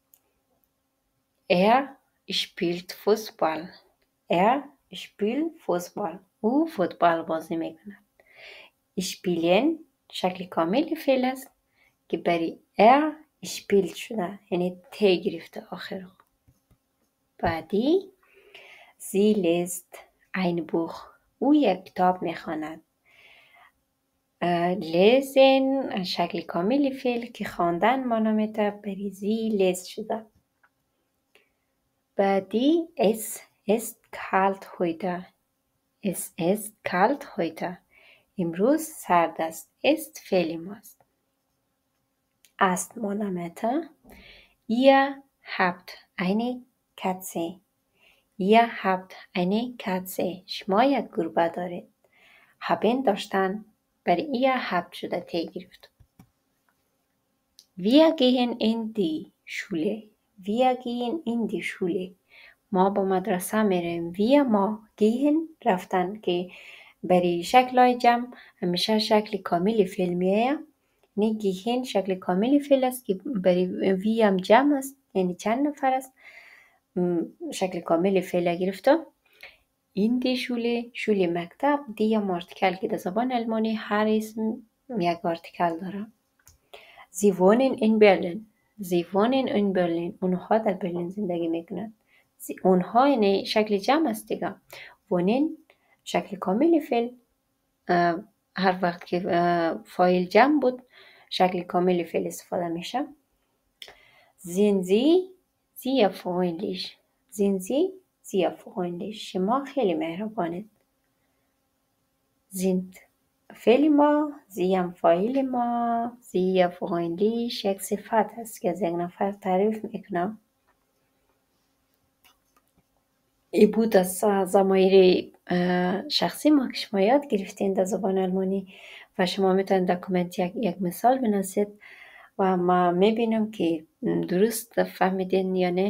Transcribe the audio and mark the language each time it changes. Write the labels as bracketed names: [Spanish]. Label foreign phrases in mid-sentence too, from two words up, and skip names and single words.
[German] spielt Fußball، spielt Fußball، [Persian] او فوتبال بازی میکند. spielen شکل کامل فعل است که برای spielt شده، یعنی ته گرفته آخر. [German] بعدی sie liest ein Buch، [Persian] او یک کتاب میخواند. lesen شکل کامل فعل که خواندن معنا میده، برای [German] sie liest [Persian] شده. [German] بعدی es ist kalt heute، es ist kalt heute، [Persian] امروز سرد است. است فعل ماست. است معنا میده. [German] ihr habt eine Katze، ihr habt eine Katze، [Persian] شما یک گربه دارید. haben داشتن، برای [German] ihr habt [Persian] شده ته گرفت. [German] wir gehen in die Schule، wir gehen in die Schule، [Persian] ما با مدرسه میریم. wir ما gehen رفتن که برای شکل جمع همیشه شکل کامل فعل میایه. یعنی gehen شکل کامل فعل است که برای wir هم جمع است، یعنی چند نفر است. شکل کامل فعل گرفته. این [German] die Schule [Persian] مکتب. دی هم آرتیکل که در زبان آلمانی هر اسم یک آرتیکل داره. [German] sie wohnen in Berlin، sie wohnen in Berlin، [Persian] اونها در برلین زندگی میکنند. اونها یعنی شکل جمع است دیگه. wohnen شکل کامل فعل، هر وقت که فاعل جمع بود شکل کامل فعل استفاده میشه. [German] sind sie sehr freundlich، sind sie sehr freundlich، [Persian] شما خیلی مهربانید. sind فعل ما، sie هم فاعل ما، [German] sehr freundlich [Persian] یک صفت است که از یک نفر تعریف میکنم. ای بود از ضمایر شخصی ما که شما یاد گرفتین در زبان آلمانی و شما میتونید در کامنت یک مثال بنویسید و ما میبینم که درست فهمیدین یا نه.